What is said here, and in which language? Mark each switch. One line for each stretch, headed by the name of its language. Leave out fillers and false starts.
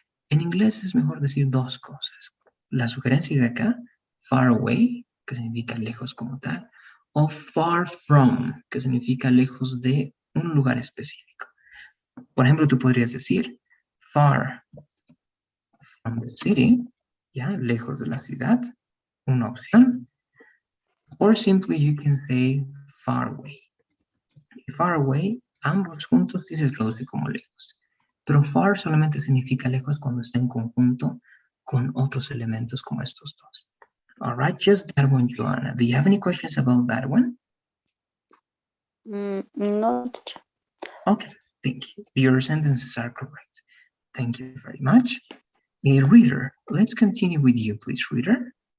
Spanish: En inglés es mejor decir 2 cosas. La sugerencia de acá, far away, que significa lejos como tal, o far from, que significa lejos de un lugar específico. Por ejemplo, tú podrías decir
English: far from the city,
Spanish: ya, lejos de la ciudad, una opción.
English: Or simply you can say far away.
Spanish: Far away, ambos juntos sí se traduce como lejos. Pero far solamente significa lejos cuando está en conjunto con otros elementos como estos dos.
English: All right, just that one, Joanna. Do you have any questions about that one? No. Okay, thank you. Your sentences are correct. Thank you very much. Reader, let's continue with you, please, Reader.